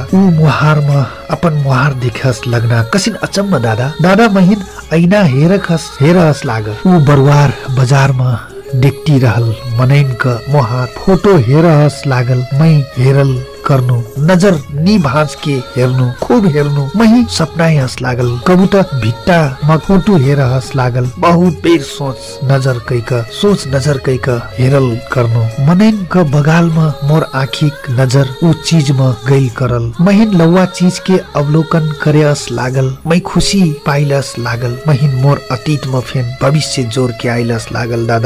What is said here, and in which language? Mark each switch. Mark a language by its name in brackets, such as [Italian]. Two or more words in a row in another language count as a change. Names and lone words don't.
[Dangaura Tharu] ऊ मुहार में अपन मुहार देखस लगना कसिन अचम्म दादा महीन ऐना हेरहस लागल। ऊ बरवार बाजार में देखती रहल मनैन का मुहार फोटो हेरहस लागल। मैं हेरल करनु नजर नी भांज के हेर्नु खूब हेर्नु मही सपना हस लागल। कबू त भिट्टा म फोटो हेर हस लागल। बहुत बेर सोच नजर कैक हेरल करनु। मनैन का बगाल में मोर आँखिक नजर ऊ चीज में गइल करल। महीन लौवा चीज के अवलोकन करेस लागल। मैं खुशी पाइलस लागल। महीन मोर अतीत में फेन भविष्य जोर के आइलस लागल दादा।